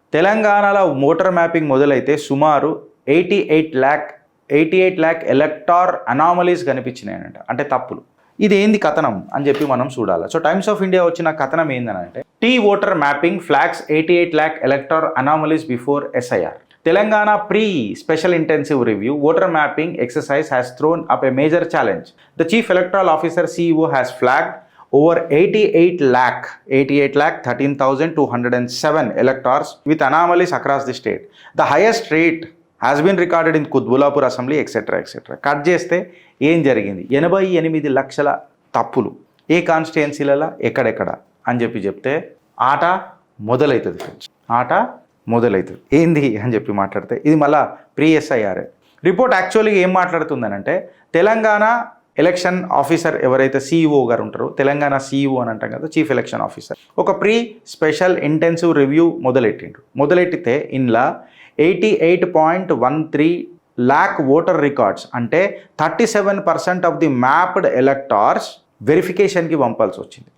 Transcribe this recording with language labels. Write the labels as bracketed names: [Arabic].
[Telugu] తెలంగాణలో voter mapping మొదలైతే సుమారు 88 lakh ఎలక్టార్ అనామలీస్ కనిపించినాయనంట, అంటే తప్పులు. ఇది ఏంది కథనం అని చెప్పి మనం చూడాలి. సో టైమ్స్ ఆఫ్ ఇండియా వచ్చిన కథనం ఏందనంటే, [English] T voter mapping flags 88 lakh elector anomalies before SIR. Telangana pre-special intensive review voter mapping exercise has thrown up a major challenge. The Chief Electoral Officer CEO has flagged over 88 lakh 13,207 electors with anomalies across the state. The highest rate has been recorded in Kutbulapur Assembly, etc. [Telugu] Cut చేస్తే ఏం జరిగింది, 88 లక్షల తప్పులు ఏ కాన్స్టిట్యుయెన్సీలలో ఎక్కడెక్కడ అని చెప్తే ఆట మొదలవుతుంది ఫ్రెండ్స్. ఆట మొదలవుతుంది. ఏంది అని చెప్పి మాట్లాడితే ఇది మళ్ళా SIR రిపోర్ట్ యాక్చువల్గా ఏం మాట్లాడుతుందనంటే, తెలంగాణ ఎలక్షన్ ఆఫీసర్ ఎవరైతే CEO గారు ఉంటారో, తెలంగాణ CEO అని అంటాం కదా, చీఫ్ ఎలక్షన్ ఆఫీసర్, ఒక స్పెషల్ ఇంటెన్సివ్ రివ్యూ మొదలెట్టితే ఇందులో 88.13 lakh ఓటర్ రికార్డ్స్, అంటే 37% [English] of the mapped electors [Telugu] వెరిఫికేషన్కి పంపాల్సి వచ్చింది.